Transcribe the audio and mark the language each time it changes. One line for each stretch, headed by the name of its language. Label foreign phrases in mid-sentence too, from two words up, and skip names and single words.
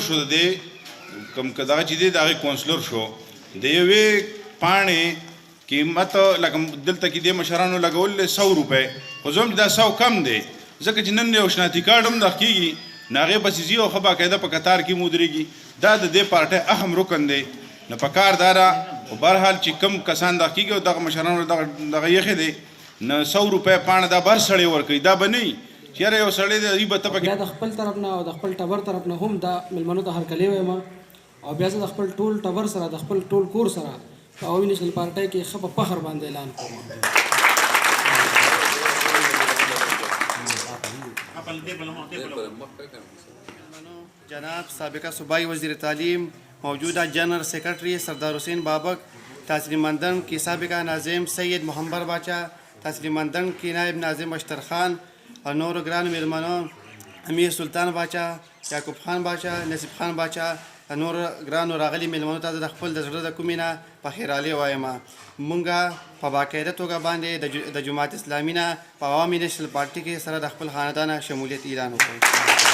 Pashto: شو د کم کدا چې دی دا کونسلر شو د یوې پاڼې قیمت لکه دلته کې د مشرانو لګول 100 روپۍ خو زه هم دا 100 کم دی ځکه چې نن یو شناختی کارډ هم دغه کېږي نو هغې پسې ځي او ښه باقاعده په قطار کې مودرېږي دا د دې پارټۍ اهم رکن دی نو په کار دا ده خو بهرحال چې کم کسان دغه کېږي او دغه مشرانو دغه یخې دی نو 100 روپۍ پاڼه دا بر سړی ورکوي دا به نه وي چې یاره یو سړی دی به ته بیا د خپل طرف نه او د خپل ټبر طرف نه هم دا مېلمنو ته هرکلی وایم او بیا زه د خپل ټول ټبر سره د خپل ټول کور سره په عوامي نیشنل پارټۍ کې ښه په فخر باندې اعلان کوم
Urdu: جناب سابقہ صوبائی وزیر تعلیم موجودہ جنرل سیکرٹری سردار حسین بابک تحصیل مندن کی سابقہ ناظم سید محمد باچا تحصیل مندن کی نائب ناظم اشتر خان اور
Pashto: نور گران میلمانوں امیر سلطان باچا یعقوب خان باچا نصیب خان باچا نور ګرانو راغلي میلمنو ته د خپل د زړه د کومې نه په خیرالي وایم مونږ په باقاعده توګه باندې د جماعت اسلامي نه په عوامي نیشنل پارټي کې سره د خپل خاندان شمولیت اعلان وکړو